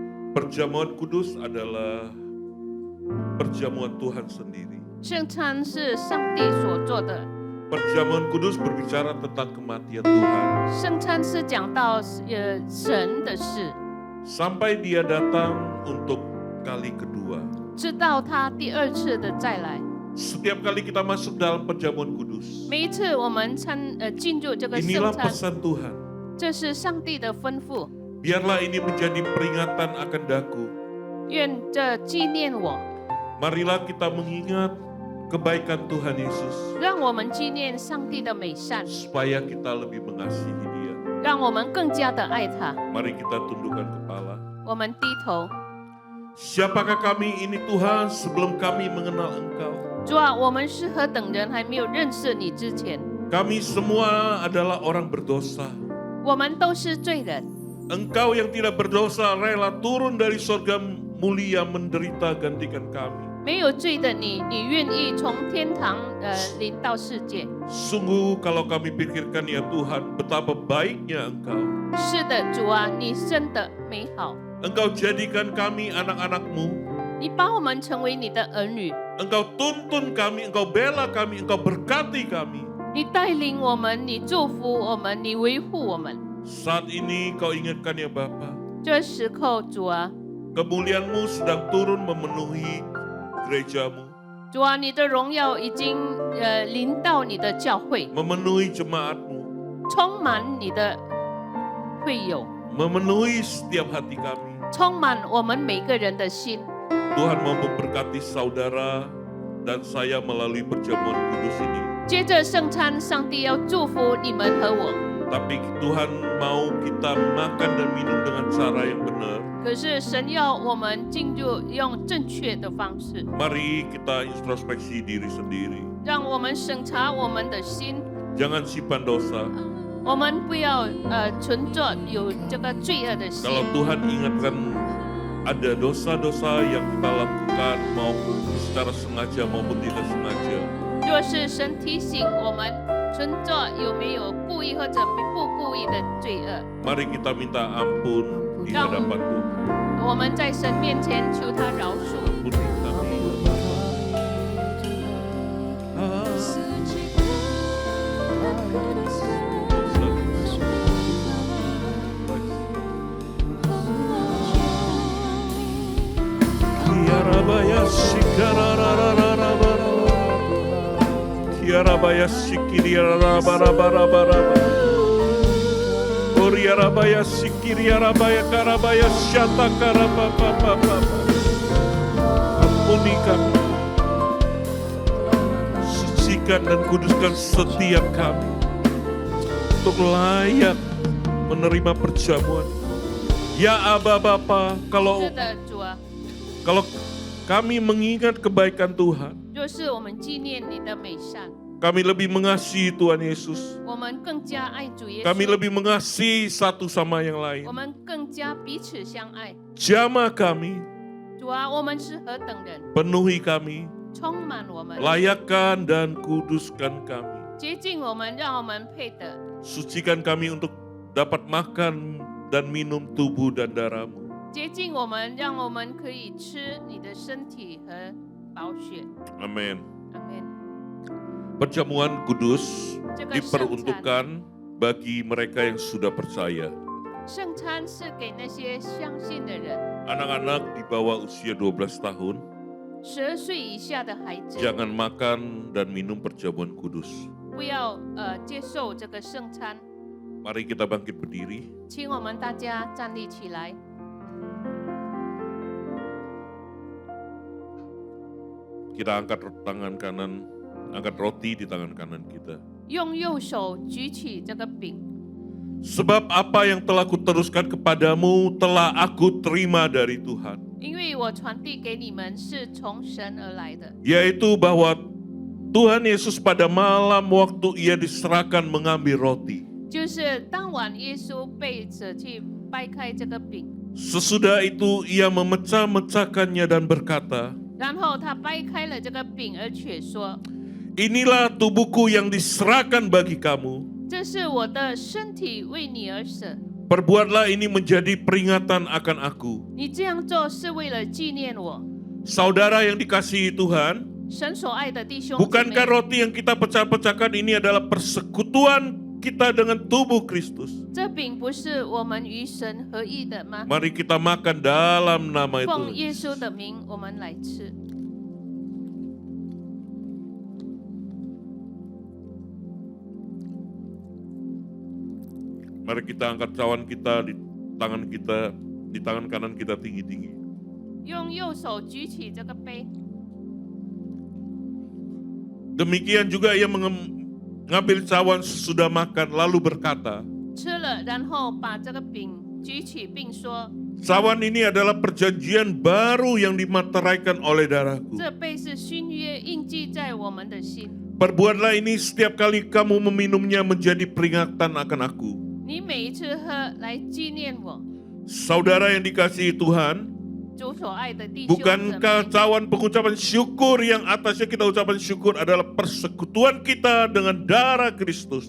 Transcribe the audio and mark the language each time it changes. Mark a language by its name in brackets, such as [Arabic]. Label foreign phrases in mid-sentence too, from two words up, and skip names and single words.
[Indonesian] Perjamuan kudus adalah perjamuan Tuhan sendiri. [Chinese] 圣餐是上帝所做的， [Indonesian] Perjamuan kudus berbicara tentang kematian Tuhan. [Chinese] 圣餐是讲到神的事， [Indonesian] Sampai dia datang untuk kali kedua. [Chinese] 直到他第二次的再来。 [Indonesian] Setiap kali kita masuk dalam perjamuan kudus, [Chinese] 每一次我们进入这个圣 [Indonesian] inilah [Chinese] 餐， [Indonesian] pesan Tuhan. [Chinese] 这是上帝的吩咐。 [Indonesian] Biarlah ini menjadi peringatan akan daku. [Chinese] 愿这纪念我， [Indonesian] Marilah kita mengingat kebaikan Tuhan Yesus, [Chinese] 让我们纪念上帝的美善， [Indonesian] supaya kita lebih mengasihi Dia. [Chinese] 让我们更加的爱他。 [Indonesian] Mari kita tundukkan kepala. [Chinese] 我们低头， [Indonesian] Siapakah kami ini Tuhan sebelum kami mengenal Engkau? [Chinese] 主啊，我们是何等人，还没有认识你之前， [Indonesian] Kami semua adalah orang berdosa. [Chinese] 我们都是罪人。 [Indonesian] Engkau yang tidak berdosa rela turun dari sorga mulia menderita gantikan kami. [Chinese] 没有罪的你，你愿意从天堂临到世界。 [Indonesian] Sungguh kalau kami pikirkan ya Tuhan, betapa baiknya Engkau. [Chinese] 是的，主啊，你真的美好， [Indonesian] Engkau jadikan kami anak-anak-Mu. [Chinese] 你把我们成为你的儿女， [Indonesian] Engkau tuntun kami, Engkau bela kami, Engkau berkati kami. [Chinese] 你带领我们，你祝福我们，你维护我们。 [Indonesian] Saat ini Kau ingatkan ya Bapa, [Chinese] 这时候，主啊， [Indonesian] kemuliaan-Mu sedang turun memenuhi gereja-Mu, [Chinese] 主啊，你的荣耀已经临到你的教会， [Indonesian] memenuhi jemaat-Mu, [Chinese] 充满你的会友， [Indonesian] memenuhi setiap hati kami. [Chinese] 充满我们每个人的心。 [Indonesian] Tuhan mau memberkati saudara dan saya melalui perjamuan kudus ini. [Chinese] 接着圣餐，上帝要祝福你们和我。 [Indonesian] Tapi Tuhan mau kita makan dan minum dengan cara yang benar. [Chinese] 可是神要我们进入用正确的方式， [Indonesian] Mari kita introspeksi diri sendiri. [Chinese] 让我们审查我们的心， [Indonesian] Jangan simpan dosa. [Chinese] 我们不要存着有这个罪恶的心。 [Indonesian] Kalau Tuhan ingatkan ada dosa-dosa yang kita lakukan maupun secara sengaja maupun tidak sengaja, [Chinese] 若是神提醒我们存着有没有故意或者不故意的罪恶， [Indonesian] mari kita minta ampun di hadapan Tuhan. [Chinese] 我们在神面前求他饶恕。 [Indonesian] Ampuni kami. Kiarabaya sikararararabara. Kiarabaya sikiriarabarabarabara. Oriarabaya sikiriarabaya karabaya syata karabapapapa. Ampuni kami. Sucikan dan kuduskan setiap kami untuk layak menerima perjamuan. Ya Aba Bapa, [Chinese] 是的，主啊， [Indonesian] kalau kami mengingat kebaikan Tuhan, [Chinese] 若是我们纪念你的美善， [Indonesian] kami lebih mengasihi Tuhan Yesus. [Chinese] 我们更加爱主耶 [Indonesian] Kami [Chinese] 稣， [Indonesian] lebih mengasihi satu sama yang [Chinese] 我 [Indonesian] lain. [Chinese] 们更加彼此相爱。 [Indonesian] Jamah kami, [Chinese] 主啊，我们是何等人， [Indonesian] penuhi kami, [Chinese] 充满我们， [Indonesian] layakkan dan kuduskan kami. [Chinese] 洁净我们，让我们配得。 [Indonesian] Sucikan kami untuk dapat makan dan minum tubuh dan darah-Mu. [Chinese] 洁净我们，让我们可以吃你的身体和宝血。 [Indonesian] Amin. [Chinese] 阿门。 [Indonesian] Perjamuan kudus [Chinese] 这个圣餐， [Indonesian] diperuntukkan bagi mereka yang sudah percaya. [Chinese] 圣餐是给那些相信的人， [Indonesian] Anak-anak di bawah usia 12 tahun [Chinese] 12 岁以下的孩子， [Indonesian] jangan makan dan minum perjamuan kudus. [Chinese] 不要接受这个圣餐。 [Indonesian] Mari kita bangkit berdiri. [Chinese] 请我们大家站立起来， [Indonesian] Kita angkat tangan kanan, angkat roti di tangan kanan kita. [Chinese] 用右手举起这个饼， [Indonesian] Sebab apa yang telah kuteruskan kepadamu telah aku terima dari Tuhan. [Chinese] 因为我传递给你们是从神而来的， [Indonesian] Yaitu bahwa Tuhan Yesus pada malam waktu ia diserahkan mengambil roti. [Chinese] 就是当晚耶稣被舍去掰开这个饼， [Indonesian] Sesudah itu ia memecah-mecahkannya dan berkata, [Chinese] 然后他掰开了这个饼，而且说： [Indonesian] Inilah tubuhku yang diserahkan bagi kamu. [Chinese] 这是我的身体为你而舍， [Indonesian] Perbuatlah ini menjadi peringatan akan aku. [Chinese] 你这样做是为了纪念我。 [Indonesian] Saudara yang dikasihi Tuhan, [Chinese] 神所爱的弟兄姊妹， [Indonesian] bukankah roti yang kita pecah-pecahkan ini adalah persekutuan kita dengan tubuh Kristus? [Chinese] 这饼不是我们与神合一的吗？ [Indonesian] Mari kita makan dalam nama [Chinese] 奉 [Indonesian] itu. [Chinese] 耶稣的名，我们来吃。 [Indonesian] Mari kita angkat cawan kita di tangan kita, di tangan kanan kita tinggi-tinggi. [Chinese] 用右手举起这个杯， [Indonesian] Demikian juga ia mengambil cawan sesudah makan lalu berkata, [Chinese] 吃了，然后把这个饼举起，并说 [Indonesian] cawan ini adalah perjanjian baru yang dimateraikan oleh darahku. [Chinese] 这杯是新约，印记在我们的心。 [Indonesian] Perbuatlah ini setiap kali kamu meminumnya menjadi peringatan akan aku. [Chinese] 你每一次喝，来纪念我。 [Indonesian] Saudara yang dikasihi Tuhan, [Chinese] 主所爱的弟兄姊 [Indonesian] bukankah [Chinese] 妹， [Indonesian] cawan pengucapan syukur yang atasnya kita ucapan syukur adalah persekutuan kita dengan darah Kristus?